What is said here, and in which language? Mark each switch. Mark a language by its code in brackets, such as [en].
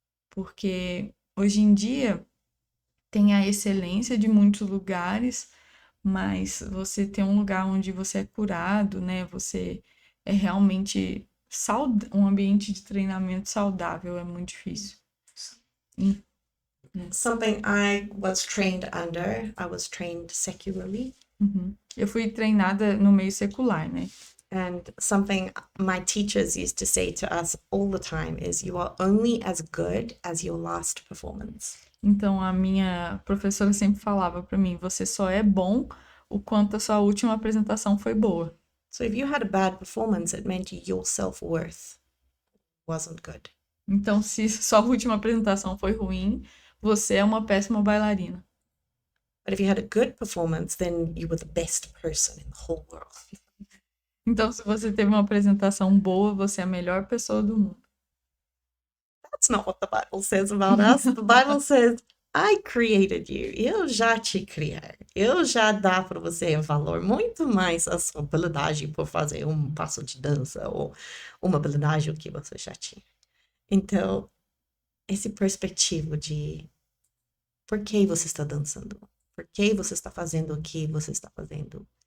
[pt] Porque hoje em dia tem a excelência de muitos lugares, mas você ter um lugar onde você é curado, né? Você é realmente um ambiente de treinamento saudável é muito difícil. [en] Something I was trained under, I was trained secularly. Uhum. [pt] Eu fui treinada no meio secular, né? [en] And something my teachers used to say to us all the time is, you are only as good as your last performance. [pt] Então a minha professora sempre falava para mim, você só é bom o quanto a sua última apresentação foi boa. [en] So if you had a bad performance, it meant your self-worth wasn't good. [pt] Então se sua última apresentação foi ruim, você é uma péssima bailarina. [en] But if you had a good performance, then you were the best person in the whole world. [pt] Então se você teve uma apresentação boa, você é a melhor pessoa do mundo. [en] That's not what the Bible says about us. The Bible says, I created you. [pt] Eu já te criei. Eu já dá para você valor muito mais a sua habilidade por fazer um passo de dança ou uma habilidade que você já tinha. Então, esse perspectiva de por que você está dançando? Por que você está fazendo o que você está fazendo?